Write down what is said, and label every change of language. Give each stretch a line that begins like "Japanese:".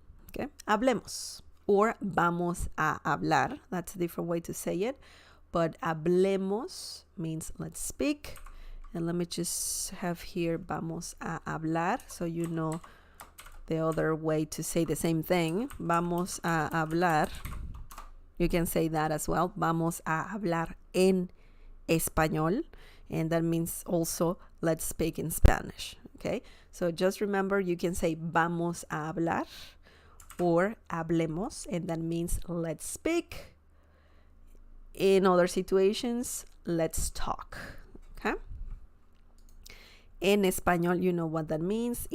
Spanish: Okay, hablemos. Or vamos a hablar.
English: That's a different way to say it. But hablemos means let's speak. And let me just have here
Spanish: vamos a hablar,
English: so you know the other way to say the same thing.
Spanish: Vamos a hablar.
English: You can say that as well.
Spanish: Vamos a hablar en español.
English: And that means also let's speak in Spanish. Okay, so just remember, you can say
Spanish: vamos a hablar
English: or hablemos, and that means let's speak. In other situations, let's talk. Okay,
Spanish: en español,
English: you know what that means.